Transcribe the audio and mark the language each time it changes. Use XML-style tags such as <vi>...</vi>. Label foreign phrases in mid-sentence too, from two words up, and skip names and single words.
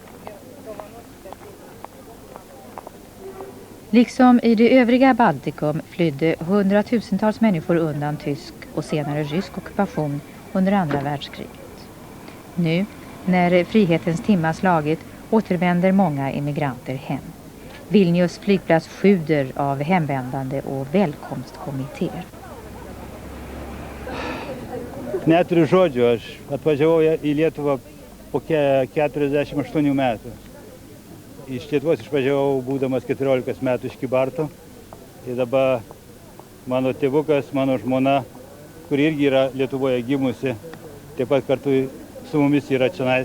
<sv>Liksom i det övriga Baltikum flydde hundratusentals människor undan tysk och senare rysk ockupation under andra världskriget. Nu, när frihetens timma slagit, återvänder många immigranter hem. Vilnius flygplats sjuder av hemvändande och välkomstkommittéer.</sv> <lt>Neturiu žodžių, aš atvažiavau į Lietuvą po 48 metų. Iš Lietuvos išvažiavau būdamas 14 metų iš Kybartų. Ir dabar mano tėvukas, mano žmona, kuri irgi yra Lietuvoje gimusi, taip pat kartu su mumis yra čionais.</lt>